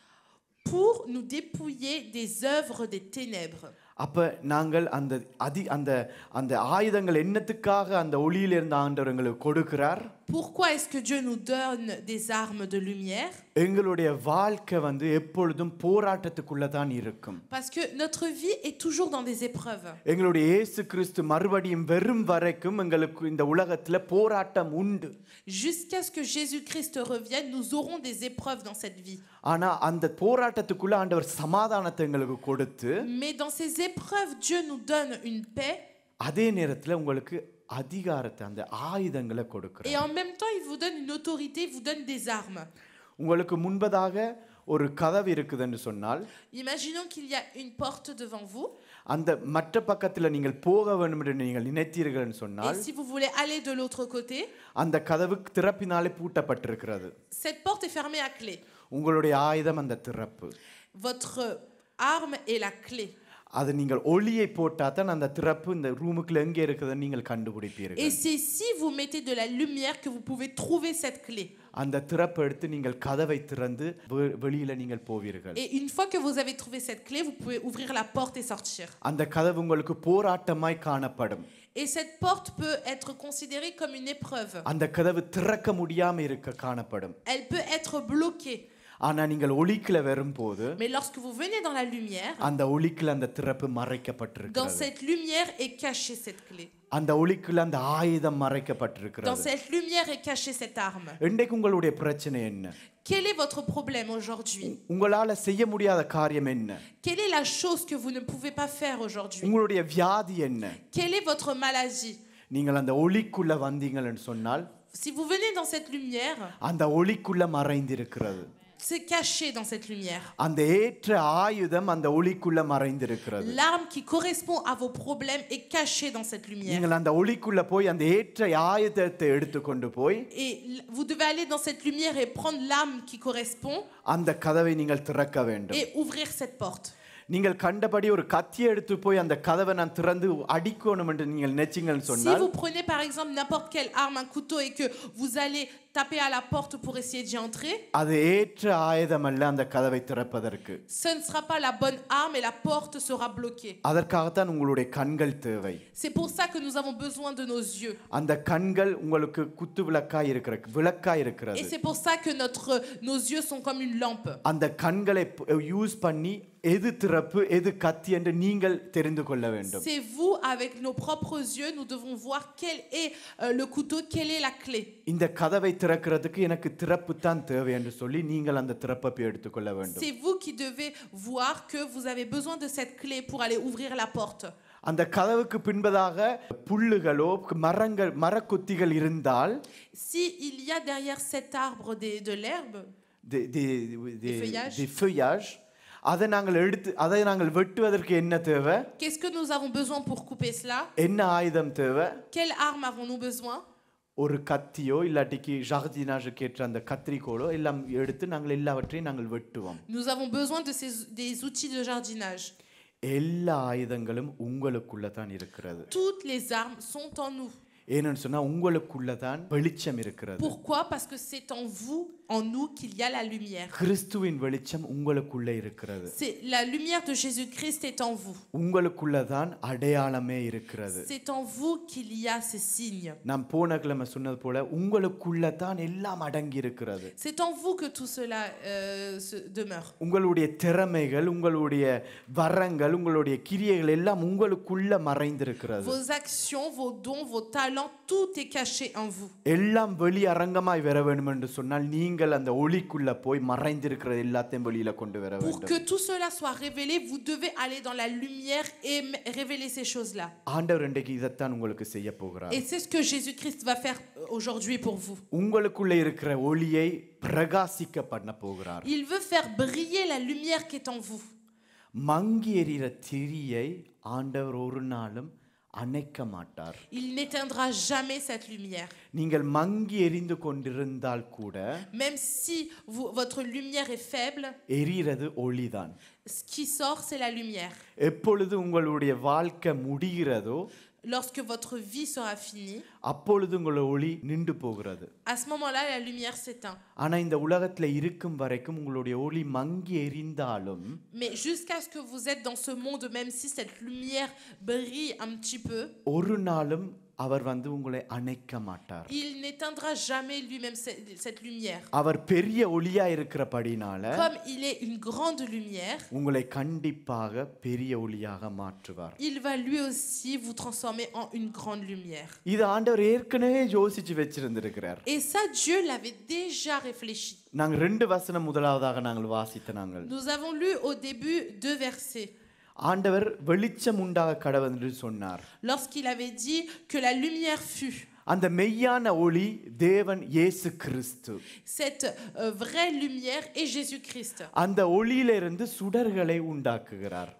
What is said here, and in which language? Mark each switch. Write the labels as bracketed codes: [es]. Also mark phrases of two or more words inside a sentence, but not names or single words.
[fr] Pour nous dépouiller des œuvres des ténèbres. [ta] அப்ப நாங்கள் அந்த அந்த அந்த ஆயுதங்கள் என்னத்துக்காக அந்த ஒளியிலிருந்து ஆண்டவர் எங்களுக்கு கொடுக்கிறார்? [fr] Pourquoi est-ce que Dieu nous donne des armes de lumière? [ta] எங்களுடைய வாழ்க்கை எப்பொழுதும் போராட்டத்துக்குள்ள தான் இருக்கும். [fr] Parce que notre vie est toujours dans des épreuves. [ta] எங்களுடைய இயேசு கிறிஸ்து மறுபடியும் வரும் வரைக்கும் எங்களுக்கு இந்த உலகத்துல போராட்டம் உண்டு. [fr] Jusqu'à ce que Jésus-Christ revienne, nous aurons des épreuves dans cette vie. [ta] ஆனா அந்த போராட்டத்துக்குள்ள ஆண்டவர் சமாதானத்தை எங்களுக்கு கொடுத்து, [fr] Mais dans ces épreuves, Dieu nous donne une paix. [ta] அதே நேரத்துல உங்களுக்கு அதிகாரத்தை அந்த ஆயுதங்களை கொடுக்கிறார். [fr] Et en même temps, il vous donne une autorité, il vous donne des armes. [ta] உங்களுக்கு முன்பதாக ஒரு கதவு இருக்குதுன்னு சொன்னால், [fr] Imaginons qu'il y a une porte devant vous. [ta] அந்த மற்ற பக்கத்துல நீங்கள் போக வேண்டும் என்று நீங்கள் நினைத்தீர்கள்னு சொன்னால், [fr] Et si vous voulez aller de l'autre côté, [ta] அந்த கதவு திறப்பினாலே பூட்டப்பட்டிருக்கிறது. [fr] cette porte est fermée à clé. [ta] உங்களுடைய ஆயுதம் அந்த திறப்பு. [fr] Votre arme est la clé. [ta] அது நீங்கள் ஒளியை போட்டாதான் அந்த திறப்பு இந்த ரூமுக்குள்ள எங்க இருக்குதுன்னு நீங்கள் கண்டுபிடிப்பீர்கள். [fr] Et c'est si vous mettez de la lumière que vous pouvez trouver cette clé. [ta] அந்த திறப்பை எடுத்து நீங்கள் கதவை திறந்து வெளியில நீங்கள் போவீர்கள். [fr] Et une fois que vous avez trouvé cette clé, vous pouvez ouvrir la porte et sortir. [ta] அந்த கதவு உங்களுக்கு போராட்டமாய் காணப்படும். [fr] Et cette porte peut être considérée comme une épreuve. [ta] அந்த கதவு திறக்க முடியாம இருக்க காணப்படும். [fr] Elle peut être bloquée. [ta] ஆனா நீங்கள் ஒளிக்குள்ள வரும்போது, [fr] Mais lorsque vous venez dans la lumière, [ta] அந்த ஒளிக்குள்ள அந்த திறப்பு [fr] dans [ta] மறைக்கப்பட்டிருக்கிறது. [fr] cette lumière est cachée cette clé. [ta] அந்த ஒளிக்குள்ள அந்த ஆயுதம் [fr] Dans [ta] மறைக்கப்பட்டிருக்கிறது. [fr] cette lumière est cachée cette arme. [ta] இன்றைக்கு உங்களுடைய பிரச்சனை என்ன? [fr] Quel est votre problème aujourd'hui? [ta] உங்களால செய்ய முடியாத காரியம் என்ன? [fr] Quelle est la chose que vous ne pouvez pas faire aujourd'hui? [ta] உங்களுடைய வியாதி என்ன? [fr] Quelle est votre maladie? [ta] நீங்கள் அந்த ஒளிக்குள்ள வந்தீங்கன்னு சொன்னால், [fr] Si vous venez dans cette lumière, [ta] அந்த ஒளிக்குள்ள மறைந்திருக்கிறது. [fr] c'est caché dans cette lumière. [ta] அந்த ஏற்ற ஆயுதம் அந்த ஒளிக்குள்ள மறைந்திருக்கிறது. [fr] L'arme qui correspond à vos problèmes est cachée dans cette lumière. [ta] நீங்கள் அந்த ஒளிக்குள்ள போய் அந்த ஏற்ற ஆயுதத்தை எடுத்துக்கொண்டு போய், [fr] Et vous devez aller dans cette lumière et prendre l'arme qui correspond [ta] அந்த கதவை நீங்கள் திறக்க வேண்டும். [fr] et ouvrir cette porte. [ta] நீங்கள் கண்டபடி ஒரு கத்தியை எடுத்து போய் அந்த கதவை நான் திறந்து அடிக்கணும் என்று நீங்கள் நினைச்சீங்கன்னு [fr] Si [ta] சொன்னால், [fr] vous prenez par exemple n'importe quelle arme, un couteau, et que vous allez taper à la porte pour essayer d'y entrer, [ta] அது ஏற்ற ஆயுதம் அல்ல அந்த கதவை திறப்பதற்கு. [fr] ce ne sera pas la bonne arme et la porte sera bloquée. [ta] அதற்காகத்தான் உங்களுடைய கண்கள் தேவை. [fr] C'est pour ça que nous avons besoin de nos yeux. [ta] அந்த கண்கள் உங்களுக்கு குத்து விளக்காய் இருக்கிறது. [fr] Et c'est pour ça que nos yeux sont comme une lampe. [ta] அந்த கண்களை யூஸ் பண்ணி எது திறப்பு எது கத்தி என்று நீங்கள் தெரிந்து கொள்ள வேண்டும். [fr] C'est vous, avec nos propres yeux, nous devons voir quel est le couteau, quelle est la clé. [ta] இந்த கதவை திறக்கிறதுக்கு எனக்கு திறப்பு தான் தேவை என்று சொல்லி நீங்கள் அந்த திறப்பை எடுத்துக்கொள்ள வேண்டும். [fr] C'est vous qui devez voir que vous avez besoin de cette clé pour aller ouvrir la porte. [ta] அந்த கதவுக்கு பின்பதாக புல்லுகளோ மரக்குத்திகள் இருந்தால், [fr] Si il y a derrière cet arbre de l'herbe, des feuillages, [ta] அதை நாங்கள் வெட்டுவதற்கு என்ன தேவை? [fr] qu'est-ce que nous avons besoin pour couper cela? [ta] என்ன ஆயுதம் தேவை? [fr] Quelle arme avons-nous besoin? [ta] ஒரு கத்தியோ இல்லாட்டிக்கு ஜார்ஜினாஜுக்கு ஏற்ற அந்த கத்திரிக்கோலோ எல்லாம் எடுத்து நாங்கள் எல்லாவற்றையும் நாங்கள் வெட்டுவோம். [fr] Nous avons besoin des outils de jardinage. [ta] எல்லா ஆயுதங்களும் உங்களுக்குள்ள தான் இருக்கிறது. [fr] Toutes les armes sont en nous. [ta] ஏன்னு சொன்னா உங்களுக்குள்ள தான் வெளிச்சம் இருக்கிறது. [fr] Pourquoi? Parce que c'est en vous, en nous, qu'il y a la lumière. [ta] கிறிஸ்துவின் வெளிச்சம் உங்களுக்குள்ள இருக்கிறது. [fr] C'est la lumière de Jésus-Christ est en vous. [ta] உங்களுக்குள்ள தான் அடையாளமே இருக்கிறது. [fr] C'est en vous qu'il y a ces signes. [ta] நாம் போன கிழமை சொன்னது போல உங்களுக்குள்ள தான் எல்லாம் அடங்கி இருக்கிறது. [fr] C'est en vous que tout cela demeure. [ta] உங்களுடைய திறமைகள், உங்களுடைய வரங்கள், உங்களுடைய கிரியைகள் எல்லாம் உங்களுக்குள்ள மறைந்திருக்கிறது. [fr] Vos actions, vos dons, vos talents, tout est caché en vous. [ta] எல்லாம் வெளி அரங்கமாய் வர வேண்டும் என்று சொன்னால் நீங்கள் நீங்கள் அந்த ஒளிக்குள்ள போய் மறைந்திருக்கிற எல்லாத்தையும் வெளியில கொண்டு வர [fr] Pour [ta] வேண்டும். [fr] que tout cela soit révélé, vous devez aller dans la lumière et révéler ces choses-là. [ta] ஆண்டவர் இன்றைக்கு இதைத்தான் உங்களுக்கு செய்ய போகிறார். [fr] Et c'est ce que Jésus-Christ va faire aujourd'hui pour vous. [ta] உங்களுக்குள்ள இருக்கிற ஒளியை பிரகாசிக்க பண்ண போகிறார். [fr] Il veut faire briller la lumière qui est en vous. [ta] மங்கி எரிகிற திரியை ஆண்டவர் ஒரு நாளும் அணைக்க மாட்டார். [fr] Il n'éteindra jamais cette lumière. [ta] நீங்கள் மங்கி எரிந்து கொண்டிருந்தால் கூட [fr] Même si votre lumière est faible, [ta] எரிகிறது ஒளிதான். [fr] ce qui sort, c'est la lumière. [ta] எப்பொழுது உங்களுடைய வாழ்க்கை முடிகிறதோ [fr] Lorsque votre vie sera finie, [ta] அப்பொழுது உங்களுடைய ஒளி நின்று போகிறது. [fr] à ce moment-là, la lumière s'éteint. [ta] ஆனா இந்த உலகத்துல இருக்கும் வரைக்கும் உங்களுடைய ஒளி மங்கி எரிந்தாலும் [fr] Mais jusqu'à ce que vous êtes dans ce monde, même si cette lumière brille un petit peu, [ta] ஒரு நாளும் அவர் வந்து உங்களை அணைக்க மாட்டார். [fr] il n'éteindra jamais lui-même cette lumière. [ta] அவர் பெரிய ஒளியா இருக்கிறபடினால [fr] Comme il est une grande lumière, [ta] உங்களை கண்டிப்பாக பெரிய ஒளியாக மாற்றுவார். [fr] il va lui aussi vous transformer en une grande lumière. [ta] இது ஆண்டவர் ஏற்கனவே யோசிச்சு வச்சிருந்திருக்கிறார். [fr] Et ça, Dieu l'avait déjà réfléchi. [ta] நாங்க 2 வசனம் முதலாவதாக நாங்கள் வாசித்த நாங்கள் [fr] Nous avons lu au début 2 versets. [ta] ஆண்டவர் வெளிச்சம் உண்டாக கடவுள் என்று சொன்னார். [fr] Lorsqu'il avait dit que la lumière fut. [ta] அந்த மெய்யான ஒளி தேவன் இயேசு கிறிஸ்து. [fr] Cette vraie lumière est Jésus-Christ. [ta] அந்த ஒளியிலிருந்து சுடர்களை உண்டாக்குகிறார்.